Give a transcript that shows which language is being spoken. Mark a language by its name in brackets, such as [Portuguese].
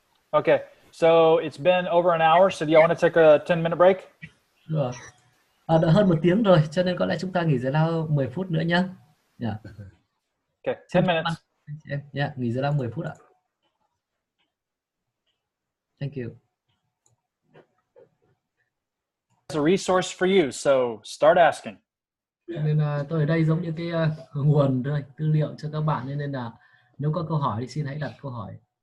[English] Okay, so it's been over an hour, so do you want to take a 10-minute break? [Vietnamese] Rồi. Đã hơn 1 tiếng rồi, cho nên có lẽ chúng ta nghỉ giải lao 10 phút nữa nhé. [English] Yeah. Okay, 10 minutes. [Vietnamese] Yeah, nghỉ giải lao 10 phút ạ. [English] Thank you. It's a resource for you, so start asking. [Vietnamese] Nên tôi ở đây giống như cái nguồn thôi, tư liệu cho các bạn, nên là nếu có câu hỏi thì xin hãy đặt câu hỏi.